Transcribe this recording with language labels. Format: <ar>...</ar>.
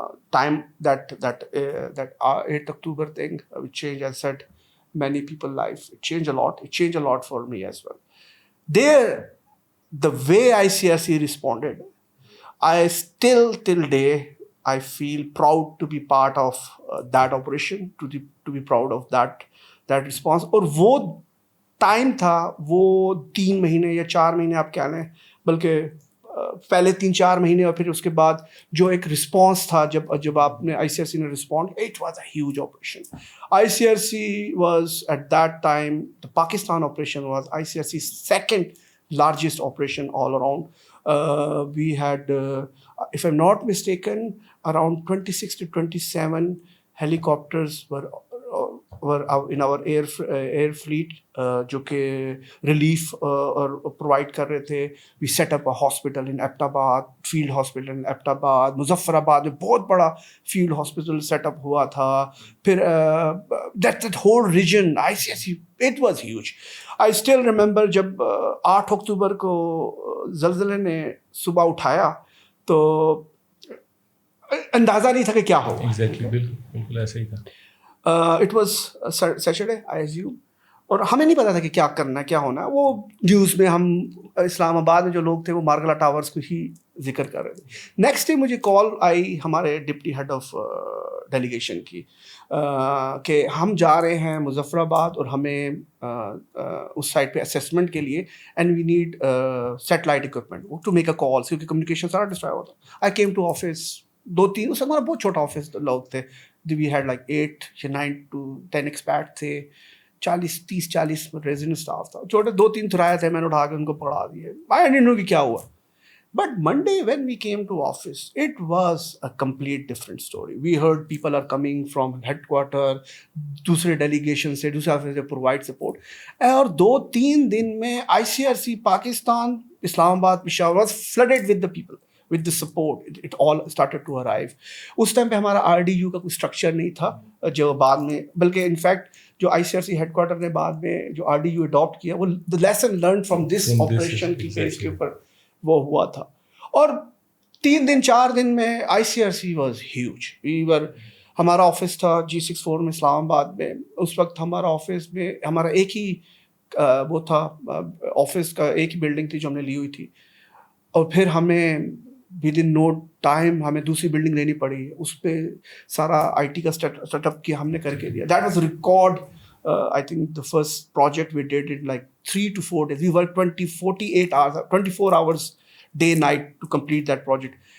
<en>Time that 8 October thing which changed, as I said, many people's life. It changed a lot. It changed a lot for me as well. There, the way ICRC responded, I still till day I feel proud to be part of that operation, to be proud of that response.</en> <ur>اور وہ time تھا, وہ 3 مہینے یا 4 مہینے آپ کہہ لیں, بلکہ پہلے 3-4 مہینے اور پھر اس کے بعد جو ایک رسپانس تھا, جب آپ نے آئی سی آر سی نے respond,</ur> <en>It was a huge operation. I C R C was at that time, the Pakistan operation was I C R C second largest operation all around. We had, if I'm not mistaken, around 26 to 27 helicopters were in our air fleet,</en> <ur>جو کہ relief اور provide کر رہے تھے.</ur> <en>We set up a hospital in Abbottabad, field hospital in Abbottabad.</en> <ur>مظفر آباد میں بہت بڑا فیلڈ ہاسپٹل سیٹ اپ ہوا تھا.</ur> <en>پھر that whole region I C I C, it was huge. I still remember</en> <ur>جب 8 اکتوبر کو زلزلے نے صبح اٹھایا تو اندازہ نہیں تھا کہ کیا ہوگا. ایگزیکٹلی, بالکل ایسا ہی تھا.</ur> <en>it was Saturday I assume,</en> <ur>اور ہمیں نہیں پتا تھا کہ کیا کرنا ہے, کیا ہونا ہے. وہ نیوز میں ہم اسلام آباد میں جو لوگ تھے وہ مارگلا ٹاورس کو ہی ذکر کر رہے تھے. نیکسٹ ڈے مجھے کال آئی ہمارے ڈپٹی ہیڈ آف ڈیلیگیشن کی کہ ہم جا رہے ہیں مظفر آباد اور ہمیں اس سائٹ پہ اسیسمنٹ کے لیے,</ur> <en>and we need satellite equipment to make a call,</en> <ur>کیونکہ کمیونیکیشن سارا ڈسٹرائے ہوتا.</ur> <en>I came to office,</en> <ur>2-3 اس ہمارا بہت چھوٹا آفس لوگ تھے.</ur> <en>we had like</en> <ur>8 یا 9 to 10 ایکسپیٹ تھے, 30-40 ریزیڈنٹ اسٹاف تھا. چھوٹے 2-3 تھرائے تھے, میں نے اٹھا کے ان کو پڑھا دیے.</ur> <en>I don't know</en> <ur>کہ کیا ہوا.</ur> <en>But Monday when we came to office, it was a complete different story. We heard people are coming from headquarters,</en> <ur>دوسرے ڈیلیگیشن سے, دوسرے آفس سے</ur> <en>provide support.</en> <ur>اور 2-3 دن میں</ur> <en>ICRC Pakistan, Islamabad, Peshawar was flooded with the people, with the support. It all started to arrive.</en> <ur>اس time پہ ہمارا RDU کا کوئی اسٹرکچر نہیں تھا, جو بعد میں, بلکہ انفیکٹ جو ICRC ہیڈ کوارٹر نے بعد میں جو RDU اڈاپٹ کیا, وہ</ur> <en>the lesson learned from this operation</en> <ur>کی بیس کے اوپر وہ ہوا تھا. اور 3 دن 4 دن میں آئی C R C was huge. ہمارا آفس تھا G64 میں اسلام آباد میں. اس وقت ہمارا آفس میں ہمارا ایک ہی وہ تھا, آفس کا ایک ہی بلڈنگ تھی جو ہم نے لی ہوئی تھی, اور پھر ہمیں</ur> <en>with in no time</en> <ur>ہمیں دوسری بلڈنگ لینی پڑی. اس پہ سارا آئی ٹی کا سیٹ اپ کیا, ہم نے کر کے دیا.</ur> <en>That was record. I think the first project we did in like 3 to 4 days. We worked 24 hours day night to complete that project.</en>